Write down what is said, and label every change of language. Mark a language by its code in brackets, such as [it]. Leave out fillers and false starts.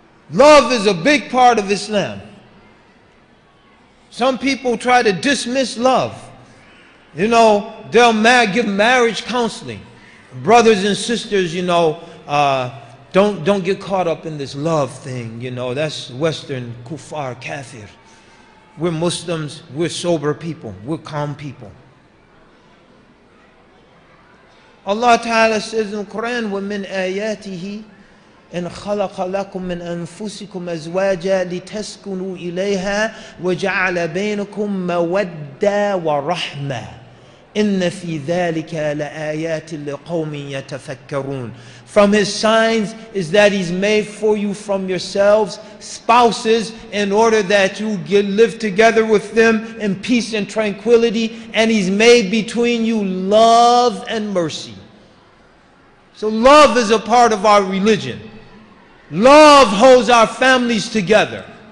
[en] Love is a big part of Islam. Some people try to dismiss love. You know, they'll give marriage counseling. Brothers and sisters, you know, don't get caught up in this love thing, you know. That's Western kuffar, kafir. We're Muslims, we're sober people, we're calm people. [ar] Allah Ta'ala says in the Quran, وَمِنْ آيَاتِهِ إن خلق لكم من أنفسكم أزواجا لتسكنوا إليها وجعل بينكم مودة ورحمة إن في ذلك لآيات لقوم يتفكرون. [en] From his signs is that he's made for you from yourselves spouses in order that you live together with them in peace and tranquility, and he's made between you love and mercy. So love is a part of our religion. Love holds our families together.